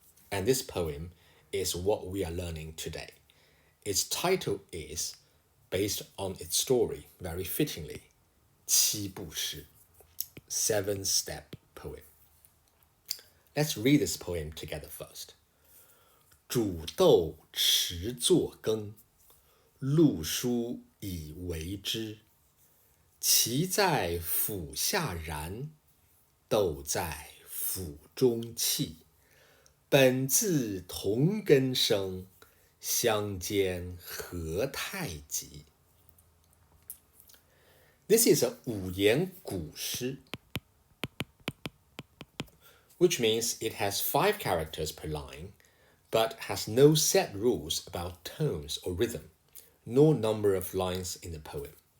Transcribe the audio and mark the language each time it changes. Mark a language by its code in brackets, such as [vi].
[en] And this poem is what we are learning today. Its title is, based on its story, very fittingly, 七步诗, 7-step poem. Let's read this poem together first. [zh] 煮豆持作羹，漉菽以为汁。萁在釜下燃，豆在釜中泣。本自同根生，相煎何太急。 [en] This is a 五言古诗, which means it has 5 characters per line, but has no set rules about tones or rhythm, nor number of lines in the poem.